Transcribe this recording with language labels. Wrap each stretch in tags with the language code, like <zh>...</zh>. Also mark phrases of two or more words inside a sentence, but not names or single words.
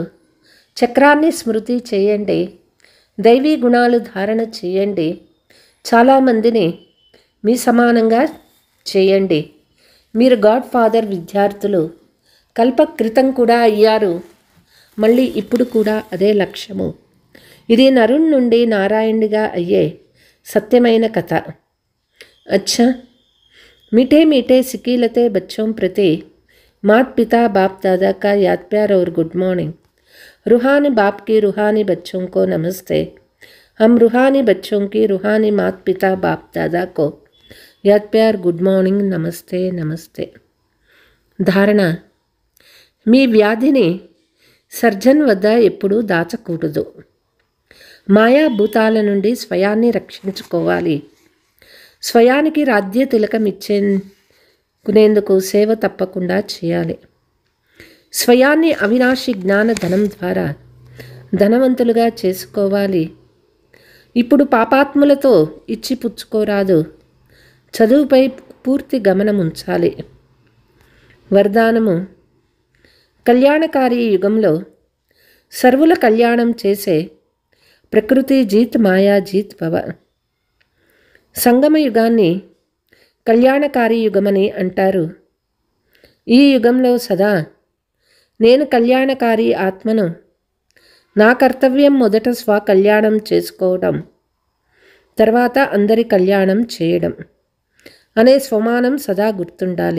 <te>చక్రాన్ని స్మృతి చేయండి, దైవీ గుణాలు ధారణ చేయండి, చాలామందిని మీ సమానంగా చేయండి. మీరు గాడ్ ఫాదర్ విద్యార్థులు. కల్పకృతం కూడా అయ్యారు. మళ్ళీ ఇప్పుడు కూడా అదే లక్ష్యము. ఇది నరుణ్ నుండి నారాయణుడిగా అయ్యే సత్యమైన కథ.</te> <hi>అచ్చా, मीठे मीठे सिकीलते बच्चों प्रति मात पिता बाप दादा का याद प्यार और</hi> <en>good morning.</en> <hi>रूहानी बाप की रूहानी बच्चों को नमस्ते। हम रूहानी बच्चों की रूहानी मात पिता बाप दादा को याद प्यार</hi> <en>good morning</en> <hi>नमस्ते नमस्ते।</hi> <te>ధారణ: మీ వ్యాధిని సర్జన్ వద్ద ఎప్పుడూ దాచకూడదు. మాయాభూతాల నుండి స్వయాన్ని రక్షించుకోవాలి. స్వయానికి రాజ్య తిలకం ఇచ్చేందుకు సేవ తప్పకుండా చేయాలి. స్వయాన్ని అవినాశి జ్ఞాన ధనం ద్వారా ధనవంతులుగా చేసుకోవాలి. ఇప్పుడు పాపాత్ములతో ఇచ్చిపుచ్చుకోరాదు. చదువుపై పూర్తి గమనం ఉంచాలి. వరదానము: కళ్యాణకారి యుగంలో సర్వుల కళ్యాణం చేసే ప్రకృతి జీత్ మాయా జీత్ భవ. సంగమ యుగాన్ని కళ్యాణకారి యుగమని అంటారు. ఈ యుగంలో సదా నేను కళ్యాణకారి ఆత్మను, నా కర్తవ్యం మొదట స్వకళ్యాణం చేసుకోవడం, తర్వాత అందరి కళ్యాణం చేయడం అనే స్వమానం సదా గుర్తుండాలి.</te>